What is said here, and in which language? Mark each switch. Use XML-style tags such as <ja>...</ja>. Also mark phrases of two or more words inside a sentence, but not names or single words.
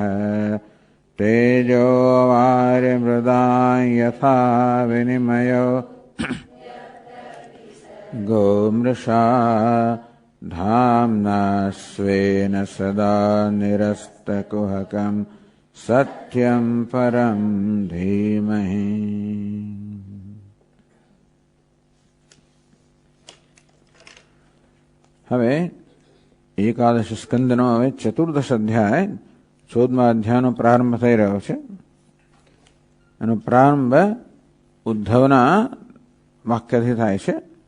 <sa>तेजो वारिमृदां यथा विनिमयो गोमृषा धाम्ना स्वेन सदा निरस्तकुहकं सत्यं परं धीमहि।</sa> <gu>હવે એકાદશ સ્કંદનો હવે 14th અધ્યાય 14મા અધ્યાયનો પ્રારંભ થઈ રહ્યો છે. એનો પ્રારંભ ઉદ્ધવના વાક્યથી થાય છે.</gu>